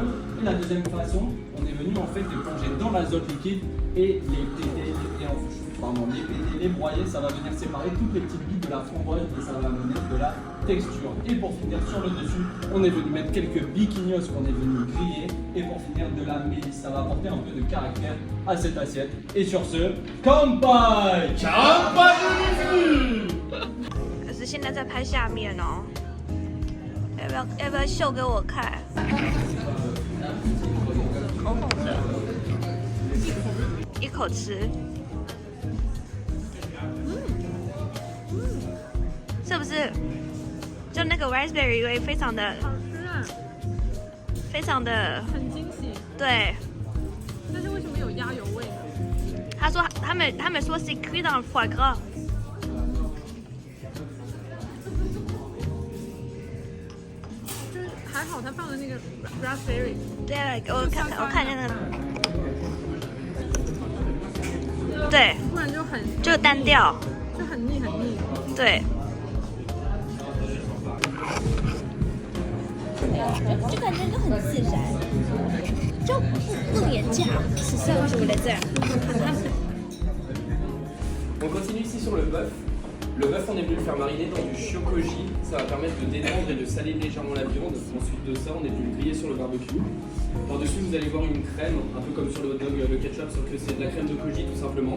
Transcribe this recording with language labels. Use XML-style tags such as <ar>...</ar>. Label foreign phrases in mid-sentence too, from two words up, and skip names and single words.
<fr>Et la deuxième façon, on est venu en fait les plonger dans l'azote liquide et les péter, les broyer. Ça va venir séparer toutes les petites billes de la framboise et ça va amener de la texture. Et pour finir sur le dessus, on est venu mettre quelques biquignos qu'on est venu griller. Et pour finir, de la mélisse. Ça va apporter un peu de caractère à cette assiette. Et sur ce, Kanpai!</fr> <zh>可是现在在拍下面哦，要不要秀给我看？口红的，一口吃，是不是？就那个 raspberry 味非常的，好吃啊，非常的，很惊喜。对。但是为什么有鸭油味呢？他说他们说是</zh> <fr>cuit dans le foie gras。</fr> <zh>还好他放的那个 raspberry，对，我看见那个，对，不然就很就单调，就很腻。对。就感觉就很自然，就不廉价，是这样子的这样。</zh> <fr>On continue ici sur le bœuf. Le bœuf, on est venu le faire mariner dans du shokoji. Ça va permettre de détendre et de saler légèrement la viande. Ensuite de ça, on est venu le griller sur le barbecue. Par-dessus, vous allez voir une crème, un peu comme sur le hot dog, le ketchup, sauf que c'est de la crème de koji tout simplement.</fr>